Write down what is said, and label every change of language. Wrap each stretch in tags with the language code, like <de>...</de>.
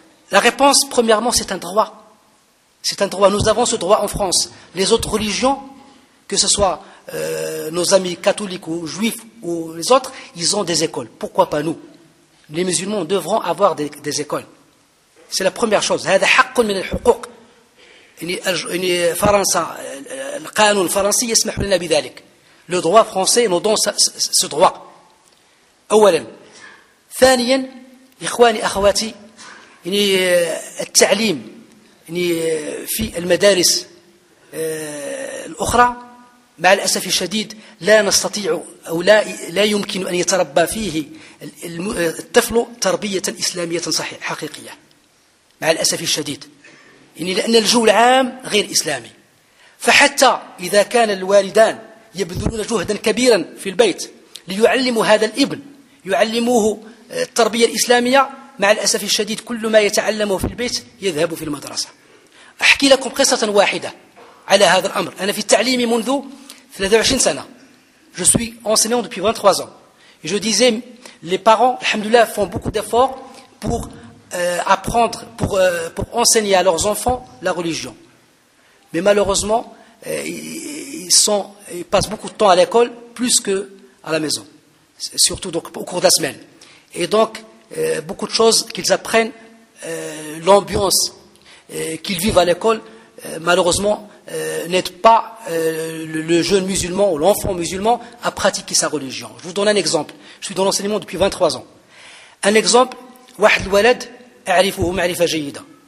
<fr>La réponse, premièrement, c'est un droit. C'est un droit. Nous avons ce droit en France. Les autres religions, que ce soit nos amis catholiques ou juifs ou les autres, ils ont des écoles. Pourquoi pas nous? Les musulmans devront avoir des écoles. C'est la première chose.</fr> <ar>هذا حق من الحقوق. إن فرنسا القانون الفرنسي يسمح لنا بذلك.</ar> <fr>Le droit français nous donne ce droit.</fr> <ar>أولا. ثانيا, إخواني أخواتي, إن التعليم في المدارس الأخرى مع الأسف الشديد لا نستطيع أو لا يمكن أن يتربى فيه الطفل تربية إسلامية صحيحة حقيقية مع الأسف الشديد لأن الجو العام غير إسلامي فحتى إذا كان الوالدان يبذلون جهدا كبيرا في البيت ليعلموا هذا الابن، يعلموه التربية الإسلامية، مع الأسف الشديد كل ما يتعلمه في البيت يذهب في المدرسة. أحكي لكم قصة واحدة على هذا الأمر. أنا في التعليم منذ 23 سنة.</ar> <fr>Je suis enseignant depuis 23 ans. Et je disais, les parents, alhamdoulilah, font beaucoup d'efforts pour apprendre, pour enseigner à leurs enfants la religion. Mais malheureusement, ils passent beaucoup de temps à l'école, plus qu'à la maison. Surtout donc, au cours de la semaine. Et donc, beaucoup de choses qu'ils apprennent, l'ambiance qu'ils vivent à l'école, malheureusement, n'aide pas le jeune musulman ou l'enfant musulman à pratiquer sa religion. Je vous donne un exemple. Je suis dans l'enseignement depuis 23 ans. Un exemple,</fr> <ar>واحد الولد اعرفه معرفة جيدة.</ar>